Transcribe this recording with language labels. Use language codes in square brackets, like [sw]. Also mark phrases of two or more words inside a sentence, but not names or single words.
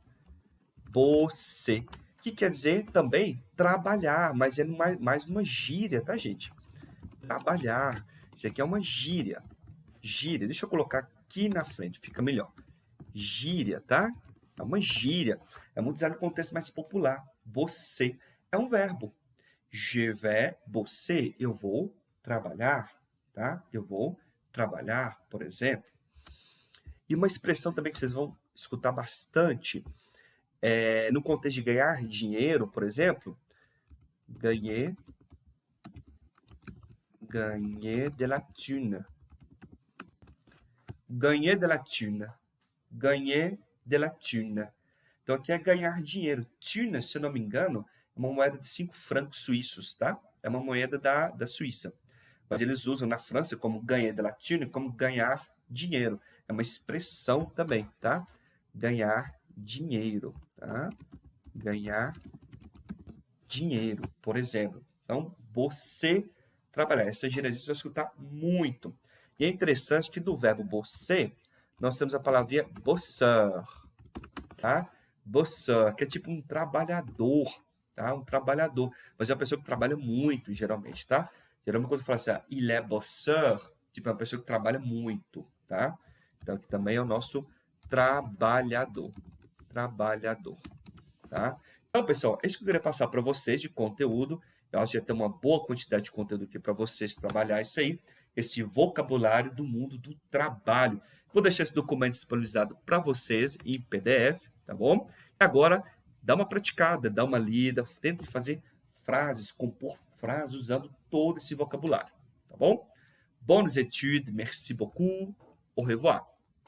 [pt] Bosser, que quer dizer também trabalhar, mas é mais uma gíria, tá, gente? Trabalhar. Isso aqui é uma gíria. Gíria. Deixa eu colocar aqui na frente, fica melhor. Gíria, tá? É uma gíria. É muito usado no contexto mais popular. Bosser é um verbo. [fr] Je vais bosser. [pt] Eu vou trabalhar, tá? Eu vou trabalhar, por exemplo. E uma expressão também que vocês vão escutar bastante no contexto de ganhar dinheiro, por exemplo, [fr] gagner de la thune. Gagner de la thune. Gagner de la thune. [pt] Então, aqui é ganhar dinheiro. Thune, se eu não me engano, é uma moeda de 5 francos suíços, tá? É uma moeda da Suíça. Mas eles usam na França como [fr] gagner de la thune, [pt] como ganhar dinheiro. É uma expressão também, tá? Ganhar dinheiro, tá? Ganhar dinheiro, por exemplo. Então, você trabalhar. Essa gíria você vai escutar muito. E é interessante que do verbo você, nós temos a palavrinha bosseur, tá? Bosseur, que é tipo um trabalhador, tá? Um trabalhador. Mas é uma pessoa que trabalha muito, geralmente, tá? Geralmente, quando fala assim, [fr] il est bosseur, [pt] tipo, é uma pessoa que trabalha muito, tá? Então, aqui também é o nosso trabalhador. Trabalhador, tá? Então, pessoal, é isso que eu queria passar para vocês de conteúdo. Eu acho que já tem uma boa quantidade de conteúdo aqui para vocês trabalhar isso aí, esse vocabulário do mundo do trabalho. Vou deixar esse documento disponibilizado para vocês em PDF, tá bom? E agora, dá uma praticada, dá uma lida, tenta fazer frases, compor frases usando todo esse vocabulário, tá bom? [fr] Bonnes études, merci beaucoup, au revoir.